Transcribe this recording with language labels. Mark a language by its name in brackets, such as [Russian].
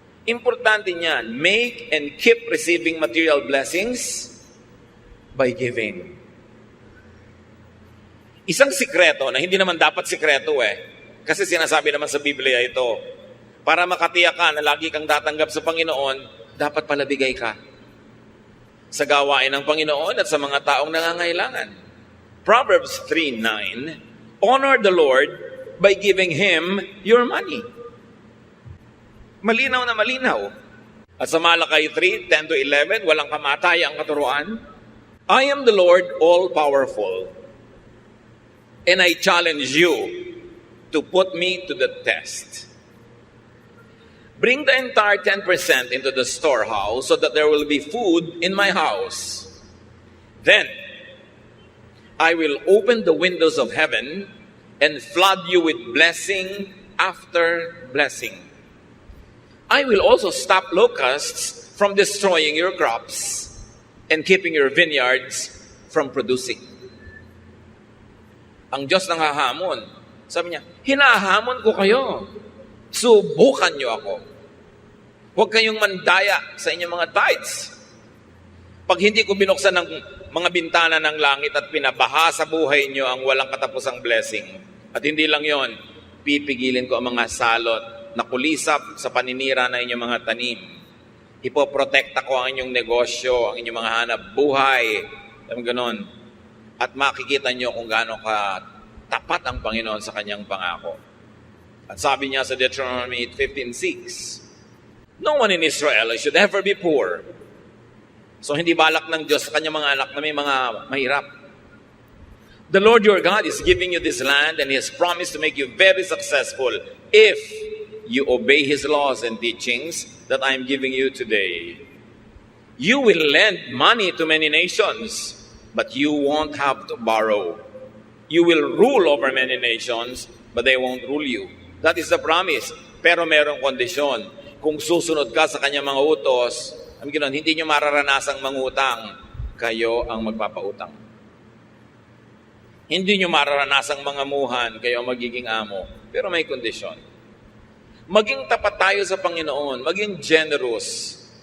[Filipino] Importante niyan, [English] make and keep receiving material blessings by giving. [Filipino] Isang sikreto na hindi naman dapat sikreto kasi sinasabi naman sa Biblia ito, para makatiyak ka na lagi kang tatanggap sa Panginoon, dapat pala bigay ka sa gawain ng Panginoon at sa mga taong nangangailangan. [English] Proverbs 3:9, honor the Lord by giving Him your money. [Filipino] Malinaw na malinaw. At sa Malakay 3:10-11, walang kamatay ang katuruan. [English] I am the Lord all-powerful, and I challenge you to put me to the test. Bring the entire 10% into the storehouse so that there will be food in my house. Then I will open the windows of heaven and flood you with blessing after blessing. I will also stop locusts from destroying your crops and keeping your vineyards from producing. [Filipino] Ang Diyos nang hahamon. Sabi niya, hinahamon ko kayo. Subukan niyo ako. Huwag kayong mandaya sa inyong mga tithes. Pag hindi ko binuksan ng mga bintana ng langit at pinabaha sa buhay niyo ang walang katapusang blessing. At hindi lang yon, pipigilin ko ang mga salot na kulisap sa paninira na inyong mga tanim. Ipoprotekta ko ang inyong negosyo, ang inyong mga hanap buhay. Ganon. At makikita niyo kung gaano ka tapat ang Panginoon sa kanyang pangako. At sabi niya sa [English] Deuteronomy 15:6, no one in Israel should ever be poor. [Filipino] So hindi balak ng Diyos sa kanyang mga anak na may mga mahirap. [English] The Lord your God is giving you this land and He has promised to make you very successful if you obey His laws and teachings that I am giving you today. You will lend money to many nations, but you won't have to borrow. You will rule over many nations, but they won't rule you. That is the promise. [Filipino] Pero merong kondisyon. Kung susunod ka sa kanyang mga utos, hindi nyo mararanasang mangutang, kayo ang magpapautang. Hindi nyo mararanasang mangamuhan, kayo ang magiging amo. Pero may kondisyon. Maging tapat tayo sa Panginoon, maging generous.